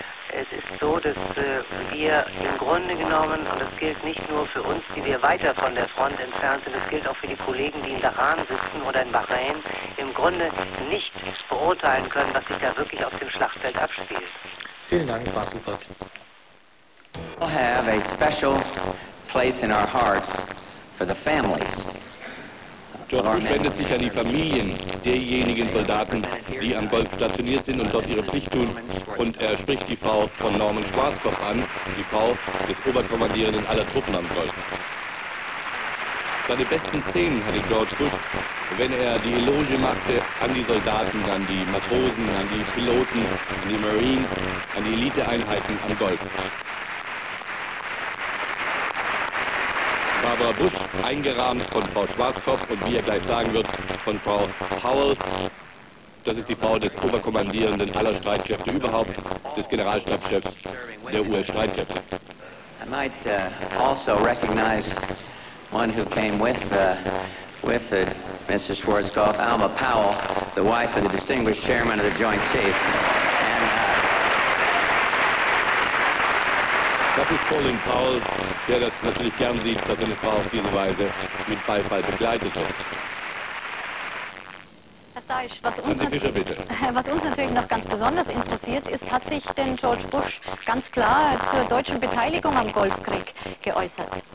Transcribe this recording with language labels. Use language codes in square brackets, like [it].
[de] Es ist so, dass wir im Grunde genommen, und das gilt nicht nur für uns, die wir weiter von der Front entfernt sind, das gilt auch für die Kollegen, die in Dahran sitzen oder in Bahrain, im Grunde nicht beurteilen können, was sich da wirklich auf dem Schlachtfeld abspielt. Vielen Dank, Wassenbrück. [en] We have a special place in our hearts for the families. [de] Dort wendet sich an die Familien derjenigen Soldaten, die am Golf stationiert sind und dort ihre Pflicht tun. Und er spricht die Frau von Norman Schwarzkopf an, die Frau des Oberkommandierenden aller Truppen am Golf. Seine besten Szenen hatte George Bush, wenn er die Eloge machte an die Soldaten, an die Matrosen, an die Piloten, an die Marines, an die Eliteeinheiten am Golf. Barbara Bush, eingerahmt von Frau Schwarzkopf und, wie er gleich sagen wird, von Frau Powell. Das ist die Frau des Oberkommandierenden aller Streitkräfte überhaupt, des Generalstabschefs der US-Streitkräfte. [en] I might also recognize one who came with Mrs. Schwarzkopf, Alma Powell, the wife of the distinguished chairman of the Joint Chiefs. [de] Das ist Colin Powell, der das natürlich gern sieht, dass seine Frau auf diese Weise mit Beifall begleitet wird. Herr Steisch, was uns natürlich noch ganz besonders interessiert ist, hat sich denn George Bush ganz klar zur deutschen Beteiligung am Golfkrieg geäußert?